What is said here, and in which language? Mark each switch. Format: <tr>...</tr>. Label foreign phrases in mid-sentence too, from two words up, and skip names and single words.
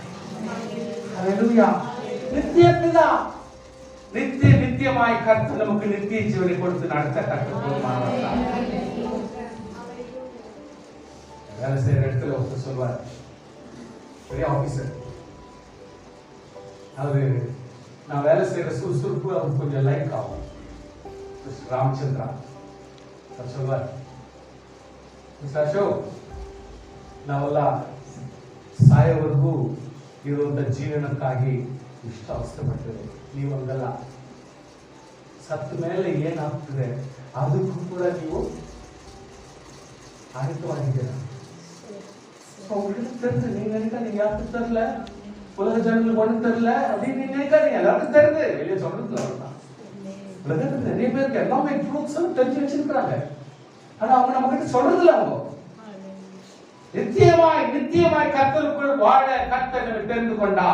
<ta>நித்திய பிதா நித்தியமாய் கர்த்தர் நமக்கு நித்திய ஜீவனை கொடுத்து நடத்த கர்த்தர். வேலை செய்யற இடத்துல ஒருத்தர் சொல்வார், பெரிய ஆபீசர், அவரு நான் வேலை செய்யற சுறுசுறுப்பு அவருக்கு கொஞ்சம் லைக் ஆகும்.</ta> <kn>ರಾಮಚಂದ್ರ ಅಶೋಕ್, ನಾವೆಲ್ಲ ಸಾಯೋವರೆಗೂ ಇರುವಂತ ಜೀವನಕ್ಕಾಗಿ ಇಷ್ಟ ಅವಸ್ಥೆಪಡ್ತೇವೆ. ನೀವಂಗಲ್ಲ, ಸತ್ತ ಮೇಲೆ ಏನಾಗ್ತದೆ ಅದಕ್ಕೂ ಕೂಡ ನೀವು ಆಯುಧವಾಗಿದ್ದೀರ.</kn> <ta>நீங்க நினைக்க நீங்க யாருக்கு தெரியல, உலக ஜனங்களுக்கு ஒண்ணு தெரியல அப்படின்னு நீங்க நினைக்காதீங்க. எல்லாருக்கும் தெரியுது, வெளியே சொல்றது அவ்வளவுதான். உலகத்துல நிறைய பேருக்கு எல்லாமே ட்ரூத்ஸ் தெரிஞ்சு வச்சிருக்கிறாங்க, ஆனா அவங்க நம்ம கிட்ட சொல்றது இல்ல. அவங்க நித்தியமாய் கர்த்தருக்குள் வாழ கர்த்தர் நம்மை தெரிந்து கொண்டார்.</ta>